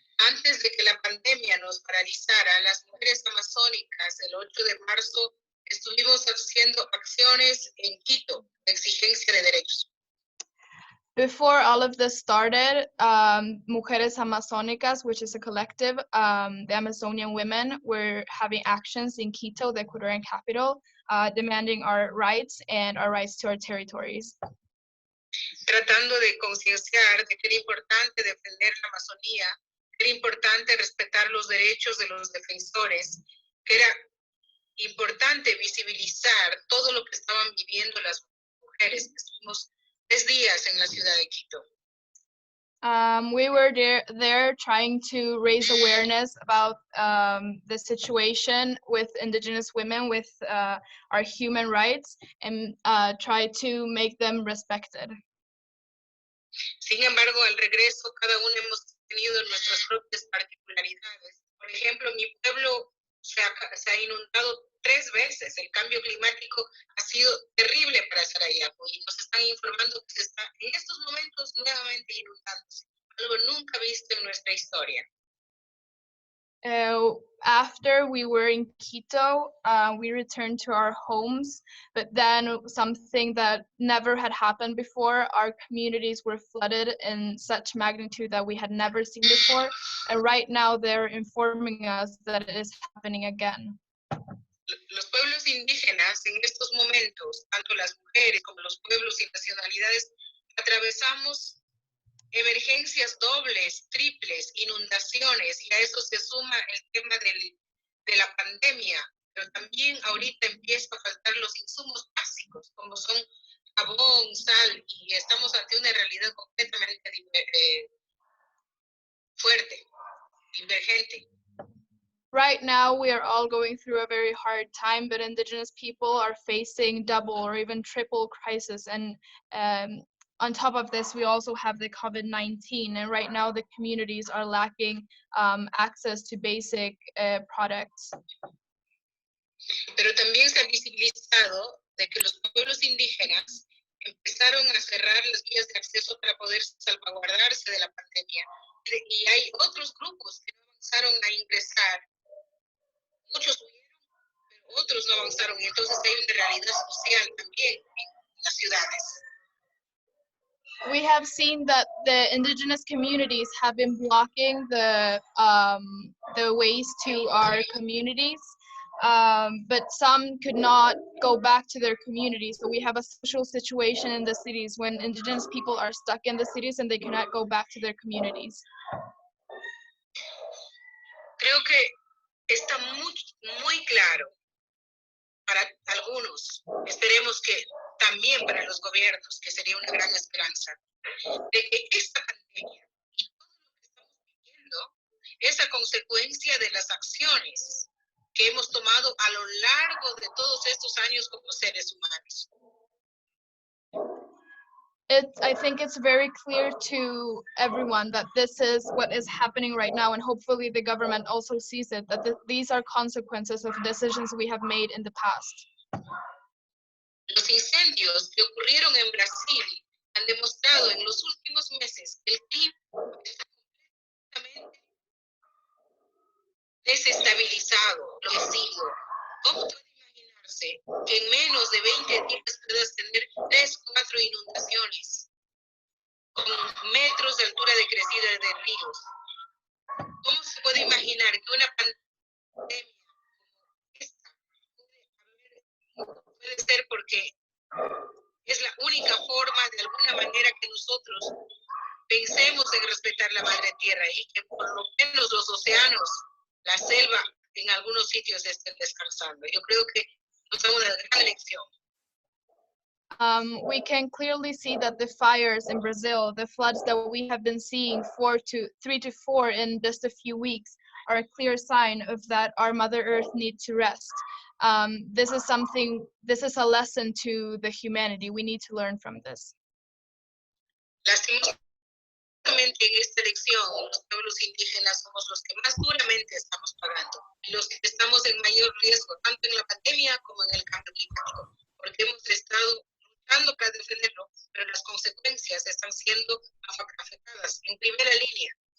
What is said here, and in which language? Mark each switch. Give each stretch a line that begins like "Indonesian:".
Spanish: Antes de que la pandemia nos paralizara, las mujeres amazónicas el 8 de marzo estuvimos haciendo acciones en Quito de exigencia de derechos.
English: Before all of this started, Mujeres Amazónicas, which is a collective, the Amazonian women, were having actions in Quito, the Ecuadorian capital, demanding our rights and our rights to our territories.
Spanish: Tratando de concienciar de que era importante defender la Amazonía, que era importante respetar los derechos de los defensores, que era importante visibilizar todo lo que estaban viviendo las mujeres. Estuvimos 3 días en la ciudad de Quito.
English: We were there trying to raise awareness about the situation with indigenous women, with our human rights, and try to make them respected.
Spanish: Sin embargo, al regreso, cada uno hemos tenido nuestras propias particularidades. Por ejemplo, mi pueblo se ha inundado 3 veces. El cambio climático ha sido terrible para Sarayaku y nos están informando que se está en estos momentos nuevamente inundándose, algo nunca visto en nuestra historia.
English: After we were in Quito, we returned to our homes, but then something that never had happened before, our communities were flooded in such magnitude that we had never seen before, and right now they're informing us that it is happening again.
Spanish: Los pueblos indígenas en estos momentos, tanto las mujeres como los pueblos y nacionalidades, atravesamos emergencias dobles, triples, inundaciones, y a eso se suma el tema de la pandemia, pero también ahorita empieza a faltar los insumos básicos, como son jabón, sal, y estamos ante una realidad completamente fuerte, divergente.
English: Right now, we are all going through a very hard time, but indigenous people are facing double or even triple crisis. And on top of this, we also have the COVID-19. And right now, the communities are lacking access to basic products.
Spanish: Pero también se ha visibilizado de que los pueblos indígenas empezaron a cerrar las vías de acceso para poder salvaguardarse de la pandemia. Y hay otros grupos que no avanzaron a ingresar. Muchos huyeron, pero otros no avanzaron, y entonces hay una realidad social también en las ciudades.
English: We have seen that the indigenous communities have been blocking the ways to our communities, but some could not go back to their communities. So we have a social situation in the cities when indigenous people are stuck in the cities and they cannot go back to their communities.
Spanish: Creo que está muy claro para algunos, esperemos que también para los gobiernos, que sería una gran esperanza, de que esta pandemia y todo lo que estamos viviendo es a consecuencia de las acciones que hemos tomado a lo largo de todos estos años como seres humanos.
English: I think it's very clear to everyone that this is what is happening right now, and hopefully the government also sees it, that these are consequences of decisions we have made in the past.
Spanish: Los incendios que ocurrieron en Brasil han demostrado en los últimos meses que el clima está completamente desestabilizado, enloquecido. ¿Cómo puede imaginarse que en menos de 20 días puedas tener 3 o 4 inundaciones con metros de altura de crecida de ríos? ¿Cómo se puede imaginar que una pandemia como esta puede ser porque es la única forma de alguna manera que nosotros pensemos en respetar la madre tierra y que por lo menos los océanos, la selva, en algunos sitios estén descansando? Yo creo que nos da una gran lección.
English: We can clearly see that the fires in Brazil, the floods that we have been seeing 3 to 4 in just a few weeks, are a clear sign of that our Mother Earth needs to rest. This is a lesson to the humanity. We need to learn from this.
Spanish: Lastimosamente en esta elección, los pueblos indígenas somos los que más duramente estamos pagando, y los que estamos en mayor riesgo, tanto en la pandemia como en el cambio climático, porque hemos estado luchando para defenderlo, pero las consecuencias están siendo afectadas en primera línea.